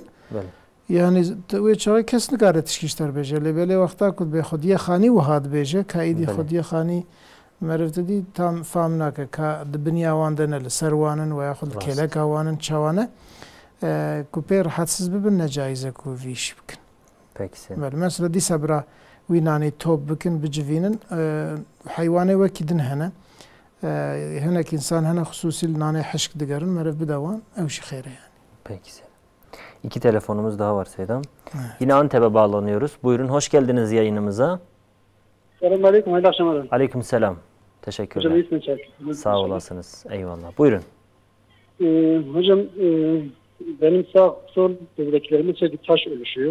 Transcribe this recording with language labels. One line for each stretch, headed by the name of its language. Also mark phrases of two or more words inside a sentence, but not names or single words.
Kurdish: Yani wê çaxê kes nikare tişkîşter bêje lê belê wexta ku bê xwediyê xanî wiha dibêje ka êdî xwediyê xanî meriv didî tam fam nake ka di binya wan de ne li ser wan in weya xwe li kêleka wan in çawan e ku pê rehetsiz bibin necaiz e ku vî îş bikin. Mesela dîsa bira wî nanî top bikin bicivînin heywanê wekî din hene hinek insan hene xusûsî li nanê hişk digerin meriv bide wan ew jî xêr e yani.
Turkish: Peki. İki telefonumuz daha var Seydam. Yine Antep'e bağlanıyoruz. Buyurun hoş geldiniz yayınımıza. Selamünaleyküm. Hayırlı akşamlar. Aleykümselam. Teşekkürler. Hocam sağ olasınız. Eyvallah. Buyurun. Hocam benim sağ sol böbreklerimin bir taş oluşuyor.